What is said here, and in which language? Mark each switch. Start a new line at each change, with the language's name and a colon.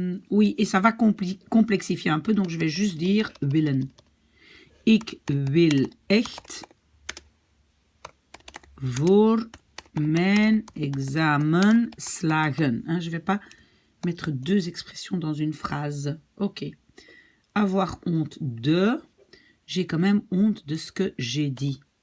French: Oui, et ça va complexifier un peu. Donc, je vais juste dire willen.
Dutch: Ik wil echt voor mijn examen slagen.
French: Hein, je ne vais pas mettre deux expressions dans une phrase. Ok. Avoir honte de. J'ai quand même honte de ce que j'ai dit.